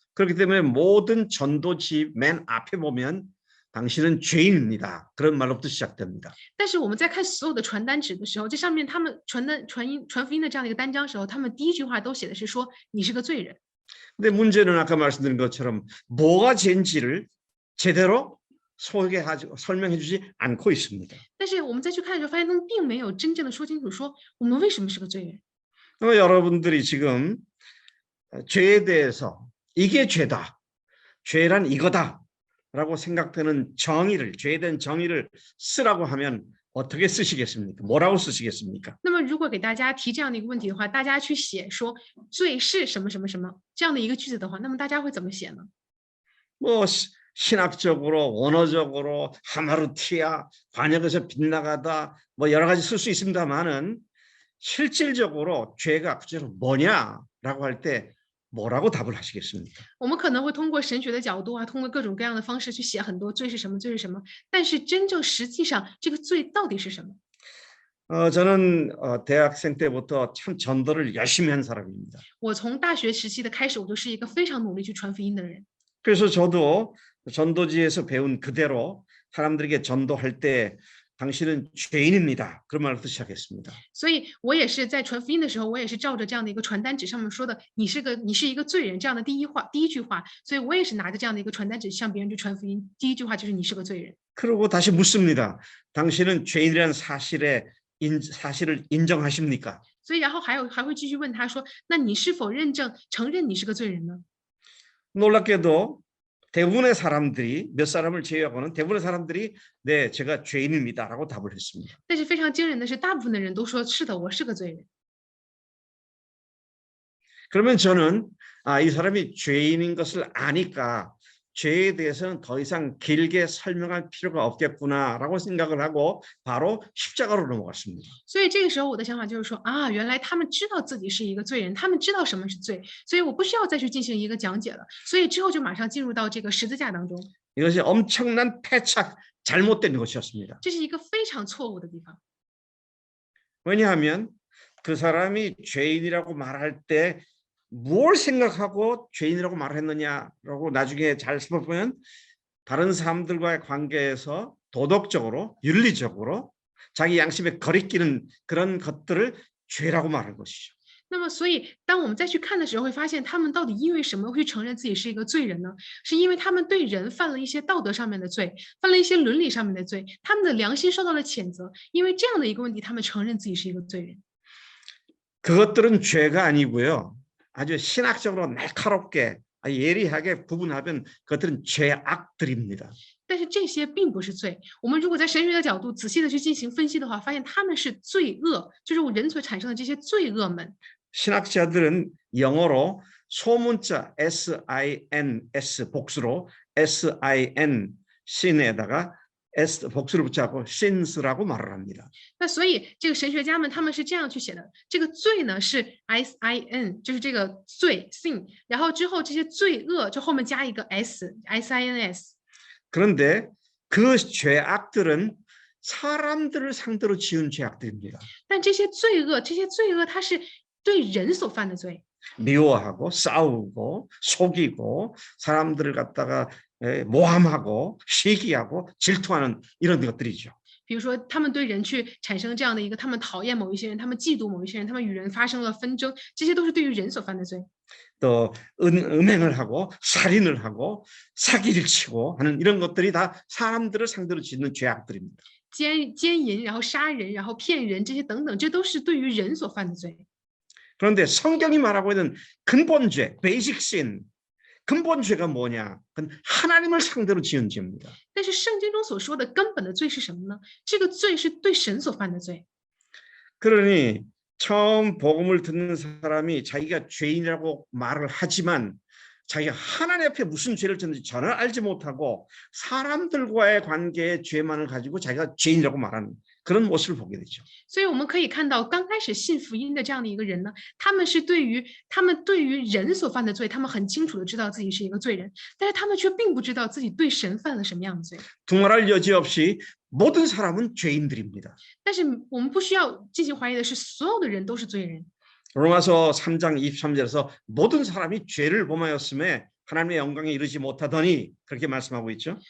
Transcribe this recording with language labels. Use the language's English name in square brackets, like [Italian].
[Korean] 그렇기 때문에 모든 전도지 맨 앞에 보면 당신은 죄인입니다. 그런 말로부터 시작됩니다. [Chinese] 但是我们在看所有的传单纸的时候，这上面他们传福音的这样的一个单张时候，他们第一句话都写的是说你是个罪人。 [Korean] 근데 문제는 아까 말씀드린 것처럼 뭐가 죄인지를 제대로 설명해주지 않고 있습니다. [Chinese] 但是我们再去看的时候，发现他们并没有真正的说清楚，说我们为什么是个罪人。 [Korean] 그럼 여러분들이 지금 죄에 대해서 이게 죄다, 죄란 이거다라고 생각되는 정의를 죄에 대한 정의를 쓰라고 하면 어떻게 쓰시겠습니까? 뭐라고 쓰시겠습니까? [Chinese] 那么如果给大家提这样的一个问题的话，大家去写说罪是什么什么什么这样的一个句子的话，那么大家会怎么写呢？ [Korean] 뭐 신학적으로 원어적으로 하마루티아 관역에서 빗나가다 뭐 여러 가지 쓸 수 있습니다만은 실질적으로 죄가 구체적으로 뭐냐라고 할 때 뭐라고 답을 하시겠습니까? [Chinese] 我们可能会通过神学的角度啊，通过各种各样的方式去写很多罪是什么，罪是什么。但是真正实际上这个罪到底是什么？ [Korean] 저는 대학생 때부터 참 전도를 열심히 한 사람입니다. [Chinese] 我从大学时期的开始，我就是一个非常努力去传福音的人。 [Korean] 그래서 저도 전도지에서 배운 그대로 사람들에게 전도할 때 당신은 죄인입니다. 그런 말부터 시작했습니다. [Chinese] 所以我也是在传福音的时候，我也是照着这样的一个传单纸上面说的，你是一个罪人这样的第一句话，所以我也是拿着这样的一个传单纸向别人去传福音。第一句话就是你是个罪人。 [Korean] 그리고 다시 묻습니다. 당신은 죄인이라는 사실을 인정하십니까? [Chinese] 所以然后还会继续问他说，那你是否承认你是个罪人呢？ [Korean] 놀랍게도 대부분의 사람들이 몇 사람을 제외하고는 대부분의 사람들이 네, 제가 죄인입니다라고 답을 했습니다. [Chinese] 但是非常惊人的是，大部分的人都说是的，我是个罪人。 [Korean] 그러면 저는 이 사람이 죄인인 것을 아니까 죄에 대해서는 더 이상 길게 설명할 필요가 없겠구나라고 생각을 하고 바로 십자가로 넘어갔습니다. [Chinese] 所以这个时候我的想法就是说啊，原来他们知道自己是一个罪人，他们知道什么是罪，所以我不需要再去进行一个讲解了。所以之后就马上进入到这个十字架当中， [Korean] 이것이 엄청난 패착, 잘못된 것이었습니다. [Chinese] 这是一个非常错误的地方。 [Korean] 왜냐하면 그 사람이 죄인이라고 말할 때 뭘 생각하고 죄인이라고 말했느냐라고 나중에 잘 살펴보면 다른 사람들과의 관계에서 도덕적으로 윤리적으로 자기 양심에 거리끼는 그런 것들을 죄라고 말한 것이죠. [Chinese] 那么，所以当我们再去看的时候，会发现他们到底因为什么会承认自己是一个罪人呢？是因为他们对人犯了一些道德上面的罪，犯了一些伦理上面的罪，他们的良心受到了谴责。因为这样的一个问题，他们承认自己是一个罪人。 [Korean] 그것들은 죄가 아니고요. 아주 신학적으로 날카롭게 예리하게 구분하면 그것들은 죄악들입니다. [Chinese] 但是这些并不是罪。我们如果在神学的角度仔细的去进行分析的话，发现他们是罪恶，就是人所产生的这些罪恶们。 [Korean] 신학자들은 영어로 소문자 SINS 복수로 SIN 신에다가 S 복수를 붙여갖고 sins라고 말을 합니다. [Chinese] 那所以这个神学家们他们是这样去写的，这个罪呢是 sin， 就是这个罪 sin， 然后之后这些罪恶就后面加一个 sins。 [Korean] 그런데 그 죄악들은 사람들을 상대로 지은 죄악들입니다. [Chinese] 但这些罪恶它是对人所犯的罪， [Korean] 미워하고 싸우고 속이고 사람들을 갖다가 모함하고 시기하고 질투하는 이런 것들이죠. [Chinese] 比如说他们对人去产生这样的一个，他们讨厌某一些人，他们嫉妒某一些人，他们与人发生了纷争，这些都是对于人所犯的罪。 [Korean] 또 음행을 하고 살인을 하고 사기를 치고 하는 이런 것들이 다 사람들을 상대로 짓는 죄악들입니다. [Chinese] 奸淫，然后杀人，然后骗人，这些等等，这都是对于人所犯的罪。 [Korean] 그런데 성경이 말하고 있는 근본죄, basic sin, 근본죄가 뭐냐? 그건 하나님을 상대로 지은 죄입니다. [Chinese] 但是圣经中所说的根本的罪是什么呢？这个罪是对神所犯的罪。 [Korean] 그러니 처음 복음을 듣는 사람이 자기가 죄인이라고 말을 하지만 자기가 하나님 앞에 무슨 죄를 졌는지 전혀 알지 못하고 사람들과의 관계의 죄만을 가지고 자기가 죄인이라고 말하는 그런 모습을 보게 되죠. [Chinese] 所以我们可以看到，刚开始信福音的这样的一个人呢，他们对于人所犯的罪，他们很清楚的知道自己是一个罪人，但是他们却并不知道自己对神犯了什么样的罪。 [Korean] 두말할 여지 없이 모든 사람은 죄인들입니다. [Chinese] 但是我们不需要进行怀疑的是，所有的人都是罪人。 [Korean] 로마서 3장 23절에서 모든 사람이 죄를 범하였음에 하나님의 영광에 이르지 못하더니 그렇게 말씀하고 있죠.